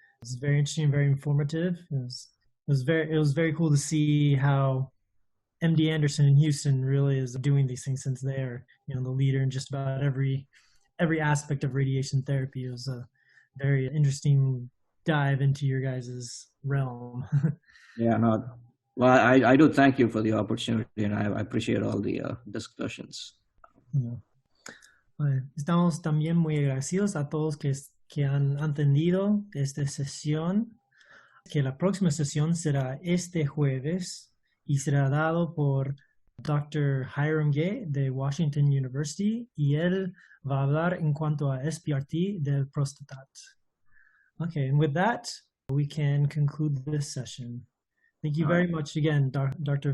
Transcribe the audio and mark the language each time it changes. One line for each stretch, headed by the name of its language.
English: It's very interesting, very informative. It was very cool to see how MD Anderson in Houston really is doing these things, since they are, the leader in just about every aspect of radiation therapy. It was a very interesting dive into your guys' realm. Yeah, no. Well, I do thank you for the opportunity, and I appreciate all the discussions.
Spanish: Estamos también muy agradecidos a todos que han atendido esta sesión, que la próxima sesión será este jueves y será dado por Dr. Hiram Gay de Washington University, y él va a hablar en cuanto a SBRT del Prostatat.
English: Okay, and with that, we can conclude this session. Thank you very much again, Dr.